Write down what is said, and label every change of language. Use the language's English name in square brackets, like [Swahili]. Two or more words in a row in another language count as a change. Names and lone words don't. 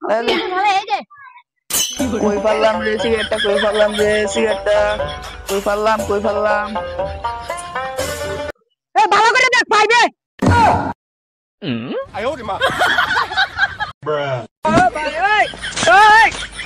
[Bangla] কই পারলাম রে সিগারেটটা কই পারলাম রে সিগারেটটা কই পারলাম এ ভালো করে দেখ পাইবে [Chinese] 哎呦我的妈 Bruh. Oi! Oi!